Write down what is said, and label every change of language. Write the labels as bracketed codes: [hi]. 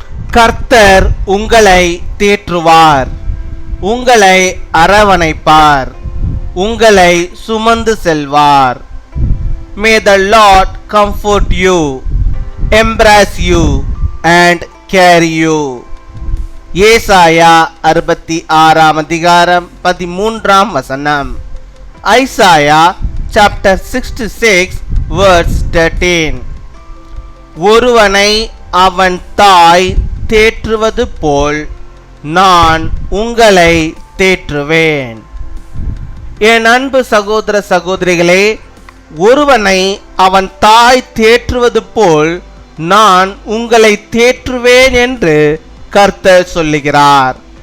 [ta] கர்த்தர் உங்களை தேற்றுவார், உங்களை அரவணைப்பார், உங்களை சுமந்து செல்வார். [en] May the Lord comfort you, embrace you and carry you. [ta] ஏசாயா 66 அதிகாரம் 13 வசனம். [en] Isaiah chapter 66 verse 13. [ta] ஒருவனை அவன் தாய் தேற்றுவது போல் நான் உங்களை தேற்றுவேன். என் அன்பு சகோதர சகோதரிகளே, ஒருவனை அவன் தாய் தேற்றுவது போல் நான் உங்களை தேற்றுவேன் என்று கர்த்தர் சொல்லுகிறார்.